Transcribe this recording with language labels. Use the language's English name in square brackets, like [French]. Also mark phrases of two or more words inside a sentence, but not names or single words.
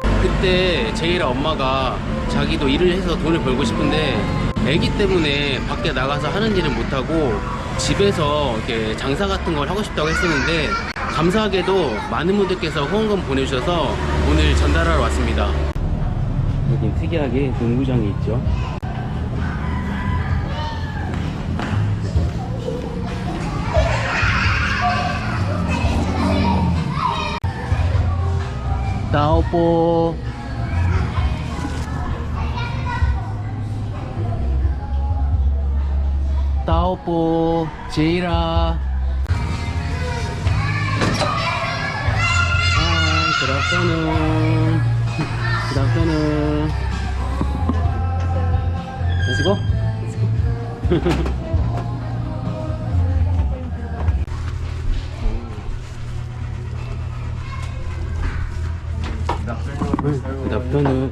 [Korean] 그때 제이라 엄마가 자기도 일을 해서 돈을 벌고 싶은데 애기 때문에 밖에 나가서 하는 일을 못하고 집에서 이렇게 장사 같은 걸 하고 싶다고 했었는데, 감사하게도 많은 분들께서 후원금 보내주셔서 오늘 전달하러 왔습니다. 여긴 특이하게 농구장이 있죠. [Filipino] Tao po, Jaira. [English] Hi, good afternoon. Good afternoon. Let's go. Good afternoon.